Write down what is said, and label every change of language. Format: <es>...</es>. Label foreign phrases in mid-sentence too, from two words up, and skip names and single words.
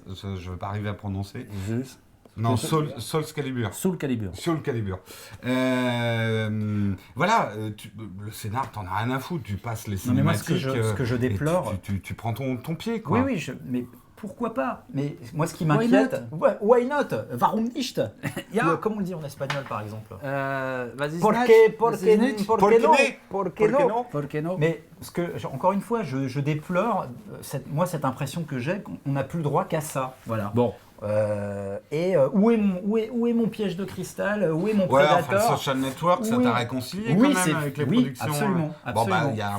<fr>Je ne vais pas arriver à prononcer. Non, Soul Calibur. Soul Calibur. Soul Calibur. Voilà, le scénar, t'en as rien à foutre. Tu passes les Non, mais moi, cinématiques. ce que je et déplore. tu prends ton pied, quoi. Oui, oui, mais pourquoi pas? Mais moi, ce qui m'inquiète,</fr> <en>why not?</en> <de>Warum nicht? Ja.</de> <fr>Comment on le dit en espagnol, par exemple?</fr> <de>Was ist</de> <es>Por</es> <de>nicht?</de> <es>qué</es> <de>Was ist nicht?</de> <es>por qué no? Por qué no?</es> <fr>Mais encore une fois, je déplore cette impression que j'ai qu'on n'a plus le droit qu'à ça. Voilà. Bon, Où est mon piège de cristal? Où est mon Ouais, Predator? enfin, Social Network, ça Oui. t'a réconcilié Oui, quand c'est- même avec les oui, productions. absolument, Bon, bah, absolument. il y a un</fr>